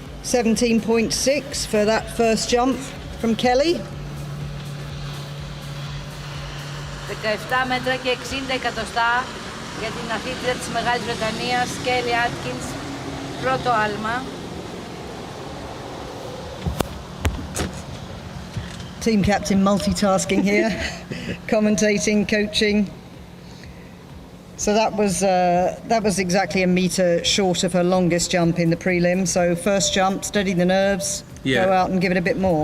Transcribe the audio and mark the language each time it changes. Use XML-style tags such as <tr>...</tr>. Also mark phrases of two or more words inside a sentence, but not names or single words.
<en>17.6 for that first jump from Kelly.</en> <el>17 μέτρα και 60 εκατοστά για την αθλήτρια της Μεγάλης Βρετανίας, Kelly Atkins, πρώτο άλμα.</el> <en>Team captain multitasking here, commentating, coaching. So that was exactly a metre short of her longest jump in the prelim. So first jump, steady the nerves, go out and give it a bit more.</en>